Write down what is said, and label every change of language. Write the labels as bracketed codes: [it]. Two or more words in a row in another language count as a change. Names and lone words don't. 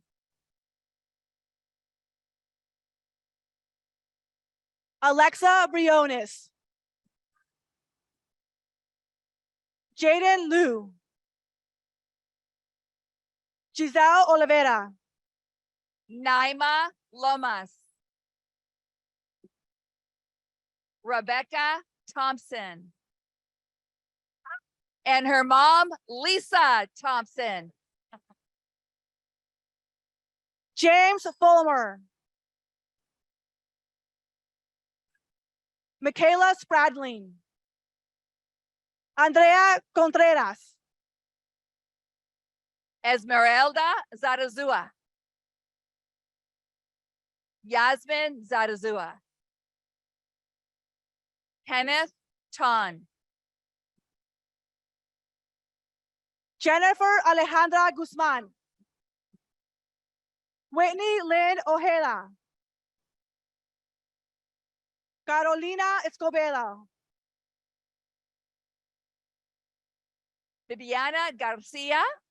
[en] Alexa Briones. Jaden Liu. Giselle Oliveira. Naima Lomas. Rebecca Thompson. And her mom, Lisa Thompson. James Fulmer. Michaela Spradling. Andrea Contreras. Esmeralda Zarazua. Yasmin Zarazua. Kenneth Ton. Jennifer Alejandra Guzman. Whitney Lynn Ojeda. Carolina Escobedo. Viviana Garcia.